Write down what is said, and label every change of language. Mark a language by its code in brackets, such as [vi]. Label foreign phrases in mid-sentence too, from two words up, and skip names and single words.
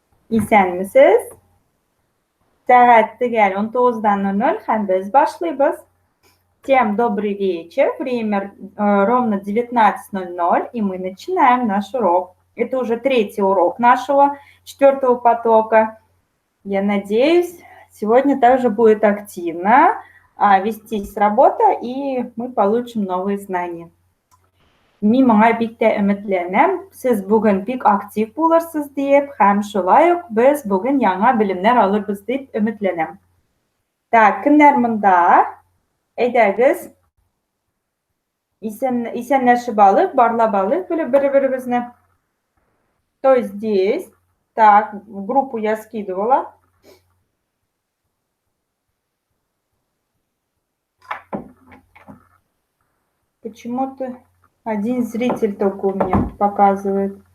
[tt] Esenmisiz? Saat tugel 19:00 ham biz boshlaymiz. [ru] Всем добрый вечер. Время ровно 19:00, и мы начинаем наш урок. Это уже третий урок нашего 4-го потока. Я надеюсь, сегодня также будет активно вестись работа, и мы получим новые знания. [tt] Мен маңа бик тә өметләнәм, сез бүген бик актив булырсыз дип, һәм шулай ук без бүген яңа белемнәр алырбыз дип өметләнәм. Так, кемнәр монда? Әйдәгез. Исәнләшеп алыйк, барлап алыйк бер-беребезне. [ru] Кто здесь? Так, в группу я скидывала. Почему-то один зритель только у меня показывает.